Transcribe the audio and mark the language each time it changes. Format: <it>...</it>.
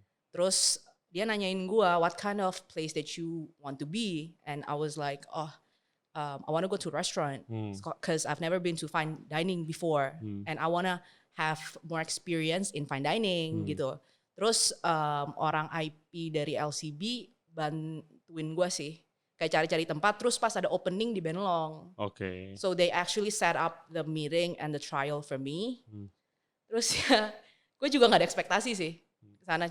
<id>Terus dia nanyain gue,</id> <en>what kind of place that you want to be? And I was like, I want to go to a restaurant because I've never been to fine dining before. And I want to have more experience in fine dining gitu.</en> <id>Terus orang IP dari LCB bantuin gue sih. Kayak cari-cari tempat, terus pas ada opening di Bennelong. Oke.</id> <en>So they actually set up the meeting and the trial for me.</en> <id>Terus ya, gue juga nggak ada ekspektasi sih kesana.</id>